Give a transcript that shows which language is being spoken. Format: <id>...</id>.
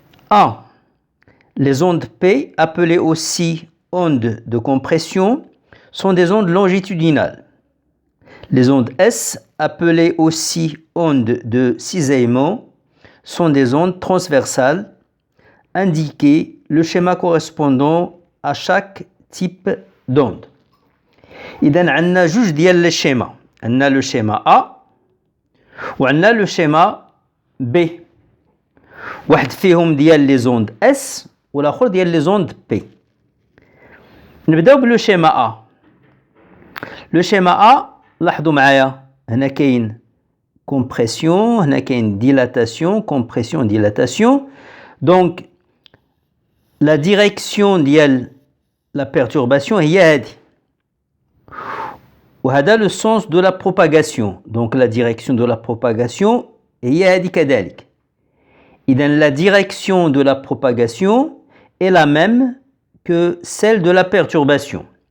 <fr>1. Les ondes P, appelées aussi ondes de compression, sont des ondes longitudinales. Les ondes S, appelées aussi ondes de cisaillement, sont des ondes transversales. Indiquer le schéma correspondant à chaque type d'onde.</fr> <ar>إذن عندنا جوج ديال الشيما، عندنا</ar> <fr>لو شيما A</fr> <ar>وعندنا لو شيما B. واحد فيهم ديال</ar> <fr>لي زوند S</fr> <ar>والآخر ديال لي زوند B. نبداو بلو شيما A.</ar> <fr>لو شيما A</fr> <ar>لاحظوا معايا هنا كاين كومبريسيون، هنا كاين ديلاتاسيون،</ar> <fr>كومبريسيون ديلاتاسيون. Donc la direction ديال la perturbation</fr> <ar>هي هذه.</ar> <fr>وهذا le sens de la propagation. Donc la direction de la propagation</fr> <ar>هي هذه كذلك.</ar> <fr>إذن la direction de la propagation est la même que celle de la perturbation.</fr>